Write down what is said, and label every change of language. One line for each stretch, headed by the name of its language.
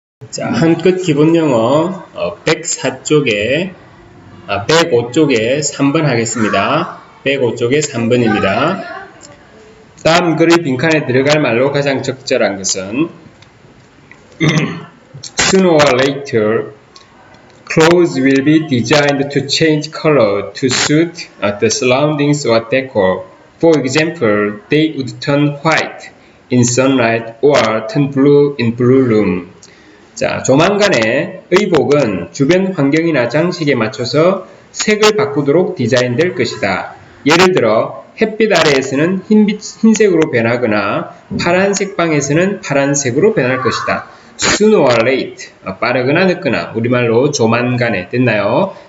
Korean: 자, 한끝 기본 영어 104쪽에 105쪽에 3번 하겠습니다. 105쪽에 3번입니다. 다음 글의 빈칸에 들어갈 말로 가장 적절한 것은
English: Sooner or later, clothes will be designed to change color to suit the surroundings or decor. For example, they would turn white in sunlight or turn blue in blue room.
Korean: 자, 조만간에 의복은 주변 환경이나 장식에 맞춰서 색을 바꾸도록 디자인될 것이다. 예를 들어 햇빛 아래에서는 흰색으로 변하거나 파란색 방에서는 파란색으로 변할 것이다.
English: Sooner or late,
Korean: 빠르거나 늦거나, 우리말로 조만간에. 됐나요?